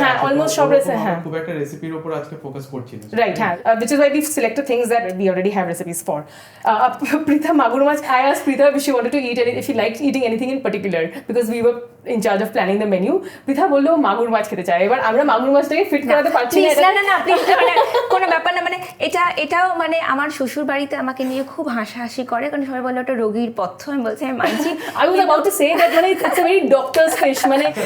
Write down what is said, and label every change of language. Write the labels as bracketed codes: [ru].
[bn] হ্যাঁ, almost সব recipe, হ্যাঁ। খুব একটা রেসিপির উপর আজকে ফোকাস করছি না [en] Right, which is why we've selected things that we already have recipes for. Pritha Magur Mach, I asked Pritha if she wanted to eat if she liked eating anything in particular, because we were in charge of planning the menu. [bn] Pritha বললো মাগুর মাছ খেতে চায়, এবার আমরা মাগুর মাছটাকে fit করাতে পারছি না। না প্লিজ, মানে কোনো ব্যাপার না, মানে এটাও মানে আমার শ্বশুর বাড়িতে আমাকে নিয়ে খুব হাসাহাসি করে, কারণ সবাই বলে ওটা রোগীর পথ্য। আমি বলছি আমি মানছি। [en] I was about to say that মানে it's a very doctor's fish, মানে